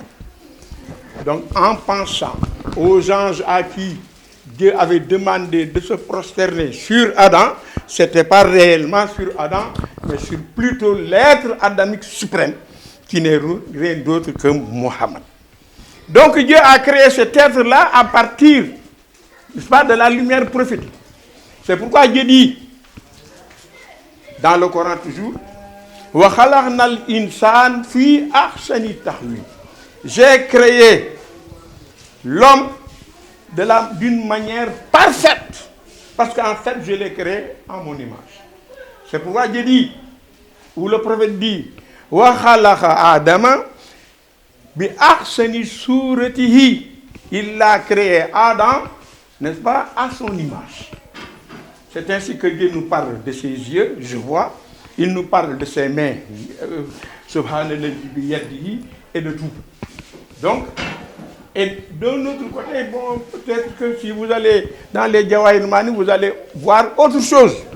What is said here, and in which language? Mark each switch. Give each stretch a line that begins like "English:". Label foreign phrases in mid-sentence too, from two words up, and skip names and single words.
French: Donc, en pensant aux anges à qui Dieu avait demandé de se prosterner sur Adam, ce n'était pas réellement sur Adam, mais sur plutôt l'être adamique suprême, qui n'est rien d'autre que Mohammed. Donc Dieu a créé cet être-là à partir, n'est-ce pas, de la lumière prophétique. C'est pourquoi Dieu dit, dans le Coran toujours,
Arabic: wa khalaqnal insan fi ahsani taqwim.
French: J'ai créé l'homme d'une manière parfaite, parce qu'en fait je l'ai créé en mon image. C'est pourquoi Dieu dit, ou le prophète dit,
Arabic: wa khalaqa adama bi ahsani suratihi.
French: Il a créé Adam, n'est-ce pas, à son image. C'est ainsi que Dieu nous parle de ses yeux, je vois. Il nous parle de ses mains, et de tout. Donc, et d'un autre côté, bon, peut-être que si vous allez dans les Jawahir Mani, vous allez voir autre chose.